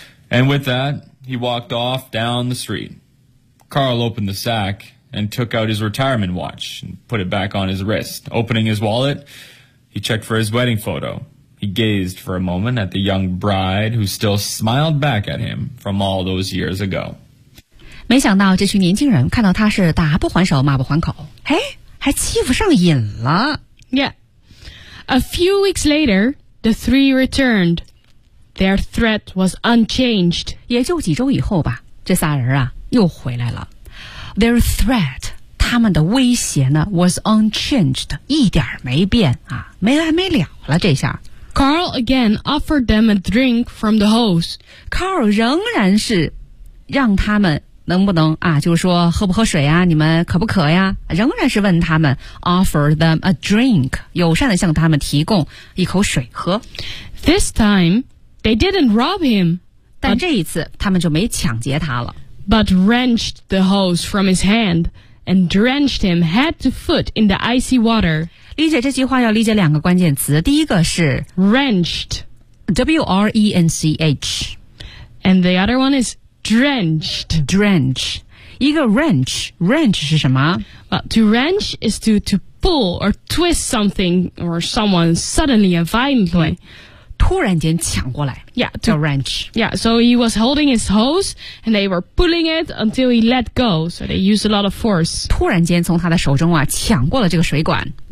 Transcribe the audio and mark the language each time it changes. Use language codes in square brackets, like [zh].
[en] And with that, he walked off down the street. Carl opened the sack and took out his retirement watch and put it back on his wrist. Opening his wallet, he checked for his wedding photo. He gazed for a moment at the young bride who still smiled back at him from all those years ago. [zh] 没想到这群年轻人看到他是打不还手骂不还口，哎，还欺负上瘾了。 [en] Yeah. A few weeks later, the three returned. Their threat was unchanged. [zh] 也就几周以后吧，这仨人啊又回来了。 [en] Their threat, [zh] 他们的威胁呢 [en] was unchanged, [zh] 一点没变啊，没完没了了这下。 [en] Carl again offered them a drink from the hose. [zh] Carl 仍然是让他们能不能啊，就是说喝不喝水啊，你们渴不渴呀，仍然是问他们 [en] offer them a drink, [zh] 友善地向他们提供一口水喝。 [en] This time, they didn't rob him. [zh] 但这一次他们就没抢劫他了。 [en] But wrenched the hose from his hand and drenched him head to foot in the icy water. [zh] 理解这句话要理解两个关键词，第一个是 [en] wrenched, W-R-E-N-C-H. And the other one is,Drenched. [zh] 一个 wrench. Wrench 是什么？ [en] Well, to wrench is to pull or twist something or someone suddenly and violently. [zh] 突然间抢过来。 [en] Yeah, to wrench. Yeah, so he was holding his hose and they were pulling it until he let go. So they used a lot of force. [zh] 突然间从他的手中啊抢过了这个水管。